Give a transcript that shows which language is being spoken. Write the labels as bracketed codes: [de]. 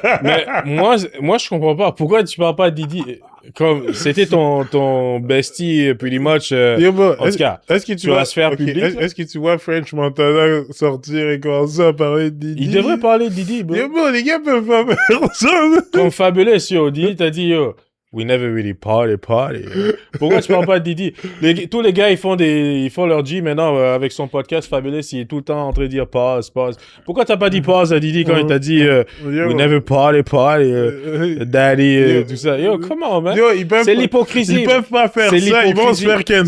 [fr] Mais moi, je comprends pas. Pourquoi tu parles pas de Didi? Comme, c'était ton bestie, [en] pretty much, [fr] en tout cas, est-ce que tu vas la sphère publique. Est-ce que tu vois French Montana sortir et commencer à parler de Didi? Il devrait parler de Didi, bro. Yo, bro, les gars peuvent pas faire ça. [en] Comme Fabulous, yo, Didi t'a dit, yo, we never really party. [fr] Pourquoi tu parles pas de Didi? Tous les gars, ils font leur G maintenant avec son podcast Fabulous. Il est tout le temps en train de dire pause. Pourquoi t'as pas dit pause à Didi quand il t'a dit [en] we never party, daddy, [fr] tout ça? [en] Yo, come on, man. [fr] C'est l'hypocrisie. Ils peuvent pas faire ça. Ils vont se faire cancel.